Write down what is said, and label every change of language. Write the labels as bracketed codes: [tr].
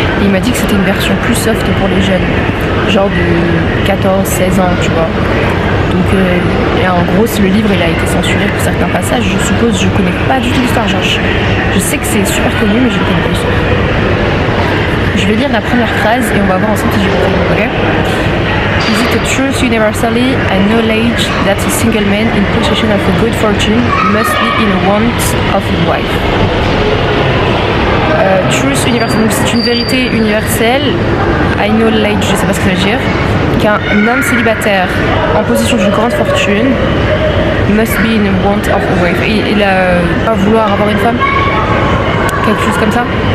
[fr] Et il m'a dit que c'était une version plus soft pour les jeunes, genre de 14-16 ans, tu vois. Donc et en gros le livre il a été censuré pour certains passages, je suppose, je connais pas du tout l'histoire, genre je sais que c'est super connu mais je ne connais pas l'histoire. Je vais lire la première phrase et on va voir ensemble si j'ai compris, ok? [en] Is it a truth universally and knowledge that a single man in possession of a good fortune must be in want of a wife? Truth universal, [fr] donc c'est une vérité universelle. [en] I knowledge, [fr] je sais pas ce que ça veut dire. Qu'un homme célibataire en possession d'une grande fortune [en] must be in want of a wife. [fr] Il va vouloir avoir une femme, quelque chose comme ça.